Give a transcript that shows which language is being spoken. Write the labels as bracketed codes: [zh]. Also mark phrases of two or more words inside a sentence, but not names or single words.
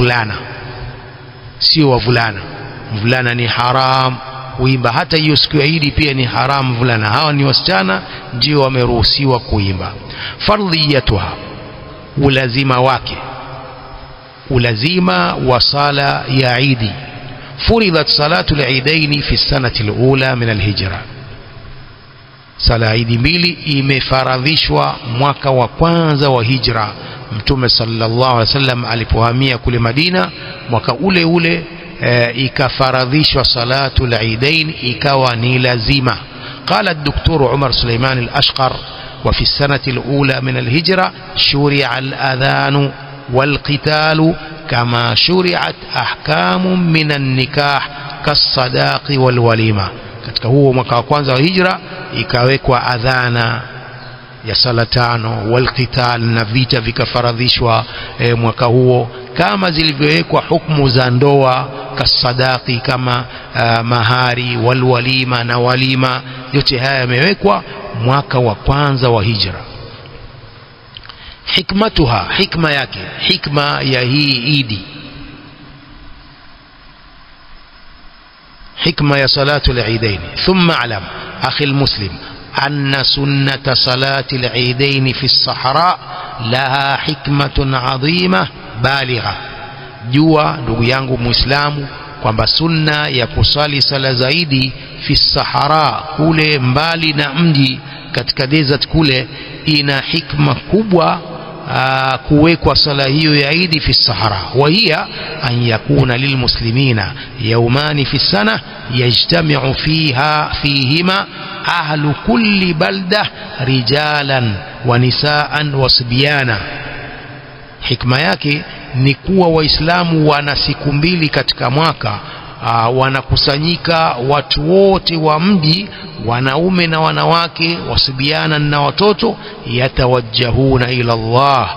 [sw] wavulana mvulana ni haram kuimba hata hiyo siku ya Idi pia ni haram mvulana hawa ni wasichana ndio wameruhusiwa kuimba fardhiyatuha ulazima wa sala ya Idi [ar] فرضت صلاة العيدين في السنة الأولى من الهجرة. [sw] Sala Idi mbili imefaradhishwa mwaka wa kwanza wa hijra. Mtume [ar] صلى الله عليه وسلم [sw] alipohamia kule Madina, mwaka ule ule ikafaradhishwa [ar] صلاة العيدين, [sw] ikawa ni lazima. [ar] قال الدكتور عمر سليمان الأشقر: وفي السنة الأولى من الهجرة شرع الأذان والقتال كما شرعت أحكام من النكاح كالصداق والوليمة. [sw] katika huo mwaka wa kwanza wa hijra ikawekwa adhana ya sala tano, walqital, na vita vikafaradhishwa mwaka huo, kama zilivyowekwa hukumu za ndoa, kasadaqi, kama mahari, walwalima na walima, yote haya yamewekwa mwaka wa kwanza wa hijra. Hikmatuha, hikma yake, hikma ya hii idi, [ar] حكمة يا صلاة العيدين. ثم اعلم أخي المسلم أن سنة صلاة العيدين في الصحراء لها حكمة عظيمة بالغة. [sw] جوا ndugu yangu muislamu kwamba sunna ya kusali sala zaidi [ar] في الصحراء, [sw] kule mbali na mji, katika desert kule, ina hikma kubwa kuwekwa sala hiyo ya Idi [ar] في الصحراء. وهي أن يكون للمسلمين يومان في السنة يجتمع فيهما أهل كل بلدة رجالا ونساء وصبيانا. [sw] Hikma yake ni kuwa waislamu wana siku mbili katika mwaka, wanakusanyika watu wote wa mji, wanaume na wanawake, wasibiana na watoto, [ar] يتوجهون إلى الله,